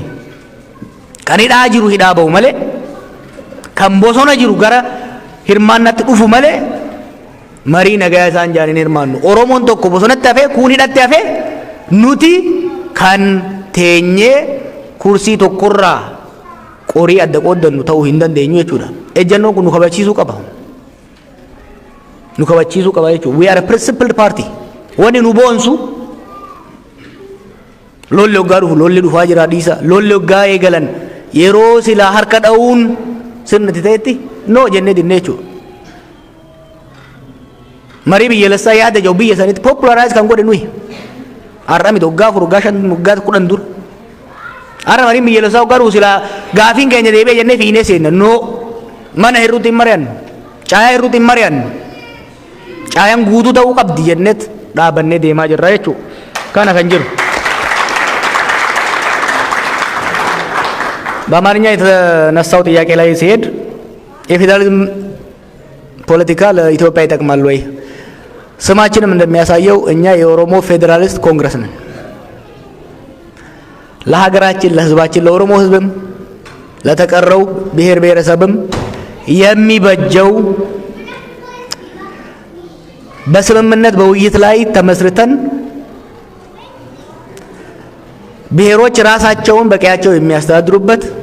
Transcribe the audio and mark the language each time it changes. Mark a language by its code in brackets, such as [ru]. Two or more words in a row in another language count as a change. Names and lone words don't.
[om] Kan hidhaa jiru hidhaa bahu malee kan bosona jiru gara hirmaannatti dhufu malee marii nagaa isaan jaaniin hirmaannu. Oromoon tokko bosonatti hafee kuun hidhatti hafee nuti kan teenyee kursii tokkorraa qorii adda qooddannu ta'uu hin dandeenyu jechuudha. Ejjannoon kun nu kabachiisuu qaba. Nu kabachiisuu qaba jechuudha. [en] We are a principled party. [om] Wanni nu boonsu lolli hoggaa dhufu lolli dhufaa jira dhiisa. Lolli hoggaa eegalan yeroo silaa harka dha'uun sirnatti ta'etti noo jennee dinnee jechuudha. Marii biyyaalessaa yaada jiru biyya sanitti populaarize kan godhe nuyi. Har'a miti hoggaa 4 hoggaa 5 hoggaa 10 dura. Har'a marii biyyaalessaa hoggaa dhufu silaa gaafiin keenya deebi'ee jennee fiinee seenna noo mana hirruutti hin mari'annu. Caayaa hirruutti hin mari'annu. Caayaan guutuu ta'uu qabdi jenneet dhaabannee deemaa jirra jechuudha. [am] ካና ከንጅሩ በአማርኛ የተነሳው ጥያቄ ላይ ሲሄድ የፌዴራሊዝም ፖለቲካ ለኢትዮጵያ ይጠቅማል ወይ? ስማችንም እንደሚያሳየው እኛ የኦሮሞ ፌዴራሊስት ኮንግረስ ነን። ለሀገራችን፣ ለህዝባችን፣ ለኦሮሞ ህዝብም ለተቀረው ብሔር ብሔረሰብም የሚበጀው በስምምነት በውይይት ላይ ተመስርተን ብሔሮች ራሳቸውን በቀያቸው የሚያስተዳድሩበት